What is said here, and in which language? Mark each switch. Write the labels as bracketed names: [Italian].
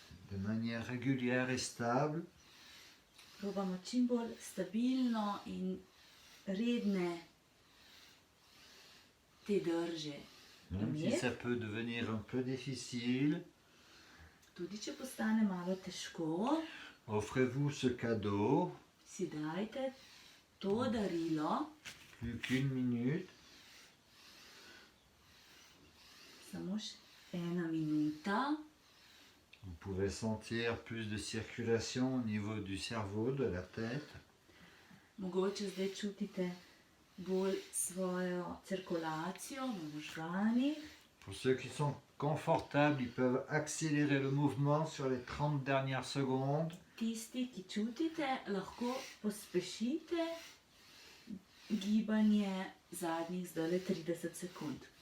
[French] De manière régulière et stable, [Slovenian] Probamo čim bolj stabilno in redne te drže. [French] même si ça peut devenir un peu difficile, [Slovenian] Tudi če postane malo težko, [French] offrez-vous ce cadeau, [Slovenian] si dajte to darilo, [French] plus qu'1 minute, [Slovenian] Ena minuta. [French] Vous pouvez sentir plus de circulation au niveau du cerveau, de la tête. [Slovenian] Mogoče zdaj čutite bolj svojo cirkulacijo v možganih. [French] Pour ceux qui sont confortables, ils peuvent accélérer le mouvement sur les 30 dernières secondes. [Slovenian] Tisti, ki čutite, lahko pospešite gibanje zadnjih zdajle 30 sekund.